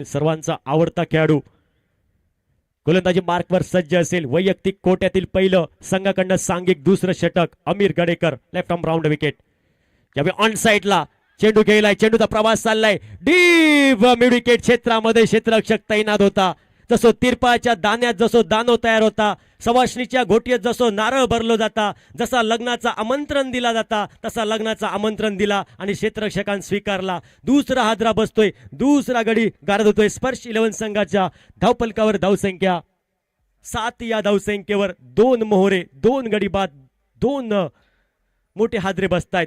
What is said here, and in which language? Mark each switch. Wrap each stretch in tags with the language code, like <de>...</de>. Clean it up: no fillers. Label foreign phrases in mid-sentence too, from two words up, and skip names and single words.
<mr>सर्वांचा आवडता खेळाडू. गोलंदाजी मार्कवर सज्ज असेल. वैयक्तिक कोट्यातील पहिलं, संघाकडनं सांघिक दुसरं षटक अमीर गडेकर</mr> <en>left arm round wicket.</en> <mr>यावेळी</mr> <en>on sidela</en> <mr>चेंडू गेलाय. चेंडूचा प्रवास चाललाय</mr> <en>deep mid wicket</en> <mr>क्षेत्रामध्ये. क्षेत्ररक्षक तैनात होता.</mr> <kok>जसो तिरपाच्या दाण्यात जसो दानो तयार होता, सवाष्णीच्या घोटीत जसो नारळ भरलो जाता,</kok> <mr>जसा लग्नाचा आमंत्रण दिला जाता तसा लग्नाचा आमंत्रण दिला आणि क्षेत्ररक्षकांनी स्वीकारला. दुसरा हादरा बसतोय. दुसरा गडी गारद होतोय. स्पर्श 11 संघाच्या धावफलकावर धावसंख्या 7 या धावसंख्येवर 2 मोहरे 2 गडी बाद 2 मोठे हादरे बसतायत.</mr>